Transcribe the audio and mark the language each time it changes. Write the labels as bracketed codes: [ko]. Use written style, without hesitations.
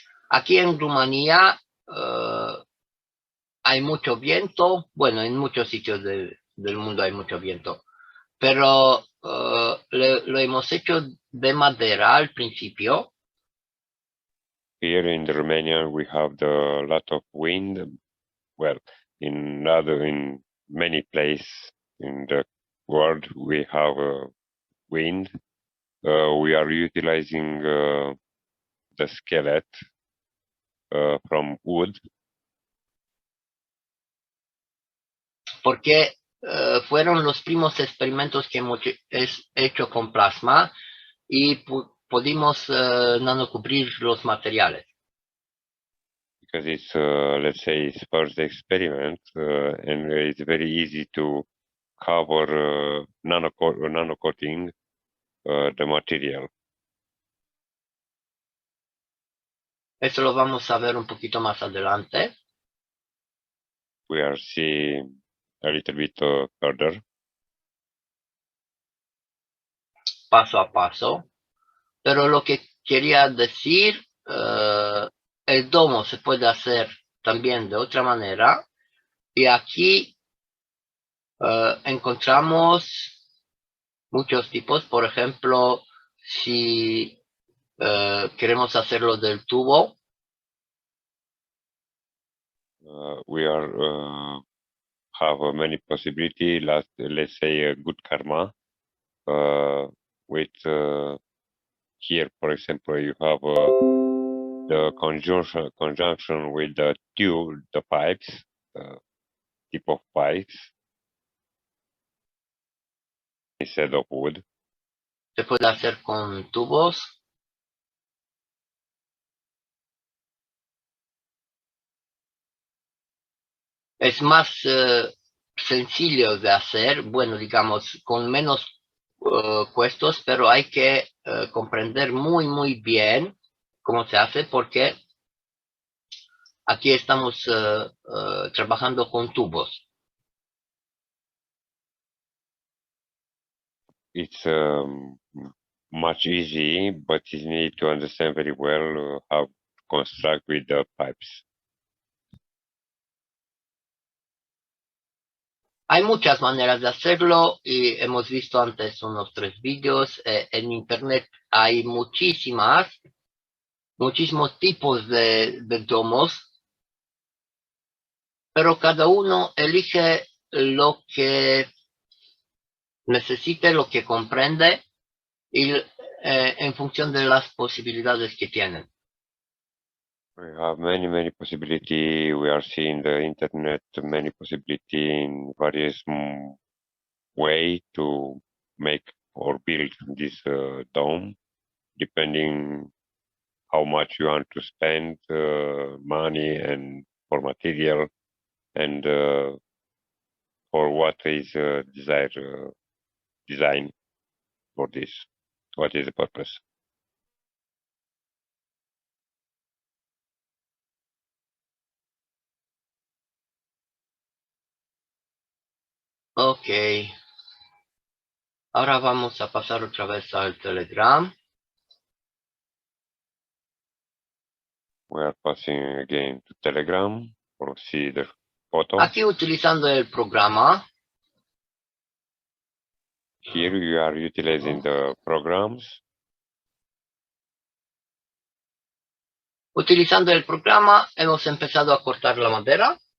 [es] Aquí en Rumanía hay mucho viento, bueno, en muchos sitios del mundo hay mucho viento, pero lo hemos hecho de madera al principio. [en] Here in Romania we have the lot of wind. Well, in many places in the world we have wind. We are utilizing the skeleton from wood. [es] Porque fueron los primeros experimentos que hemos hecho con plasma y pudimos nanocubrir los materiales. [en] Because it's, let's say, it's first experiment and it's very easy to cover nanocoating the material. [es] Eso lo vamos a ver un poquito más adelante. [en] We are seeing a little bit further. [es] Paso a paso. Pero lo que quería decir, el domo se puede hacer también de otra manera. Y aquí encontramos muchos tipos. Por ejemplo, si queremos hacerlo del tubo. [en] We are have many possibilities. Let's say good karma. With here, for example, you have the conjunction with the tube, the pipes, type of pipes instead of wood. [es] Se puede hacer con tubos. Es más sencillo de hacer, bueno, digamos, con menos costos, pero hay que comprender muy bien cómo se hace, porque aquí estamos trabajando con tubos. [en] It's much easy, but you need to understand very well how to construct with the pipes. [es] Hay muchas maneras de hacerlo y hemos visto antes unos 3 vídeos. En internet hay muchísimos tipos de domos, pero cada uno elige lo que necesite, lo que comprende y en función de las posibilidades que tienen. [en] We have many possibilities. We are seeing the internet many possibilities in various way to make or build this dome, depending how much you want to spend money and for material and for what is desired design for this. What is the purpose? Ok. [es] Ahora vamos a pasar otra vez al Telegram. [en] We are passing again to Telegram for see the photo. [es] Aquí utilizando el programa. [en] Here you are utilizing the programs. [es] Utilizando el programa hemos empezado a cortar la madera.